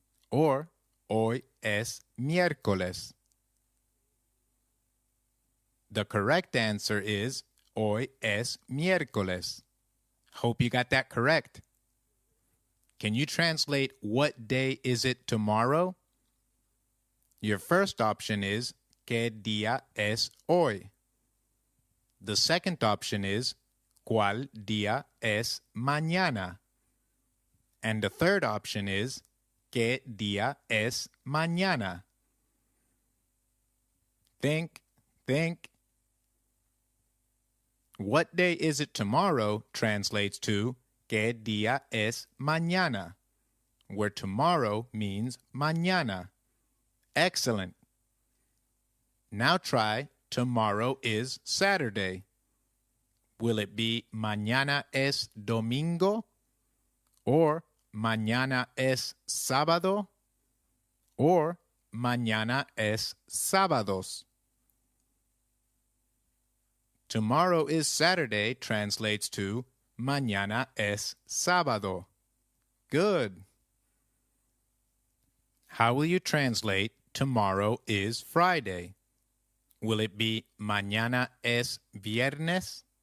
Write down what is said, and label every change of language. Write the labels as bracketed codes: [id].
[es] Or hoy es miércoles? [en] The correct answer is [es] hoy es miércoles. [en] Hope you got that correct. Can you translate what day is it tomorrow? Your first option is [es] ¿Qué día es hoy? [en] The second option is [es] ¿Cuál día es mañana? [en] And the third option is [es] ¿Qué día es mañana? [en] Think. What day is it tomorrow translates to [es] ¿Qué día es mañana? [en] Where tomorrow means mañana. Excellent. Now try tomorrow is Saturday. Will it be [es] mañana es domingo? Or mañana es sábado? Or mañana es sábados? [en] Tomorrow is Saturday translates to [es] mañana es sábado. [en] Good. How will you translate tomorrow is Friday? [es] Will it be mañana es viernes?